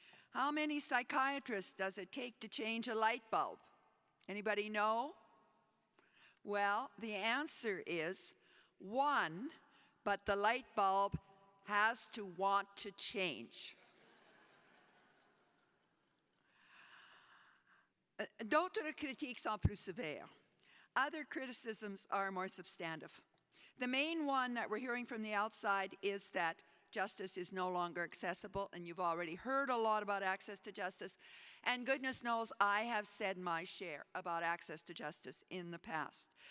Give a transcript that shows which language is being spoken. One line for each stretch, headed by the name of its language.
English: How many psychiatrists does it take to change a light bulb? Anybody know? Well, the answer is 1, but the light bulb has to want to change.
French: D'autres critiques sont plus sévères.
English: Other criticisms are more substantive. The main one that we're hearing from the outside is that justice is no longer accessible, and you've already heard a lot about access to justice, and goodness knows I have said my share about access to justice in the past.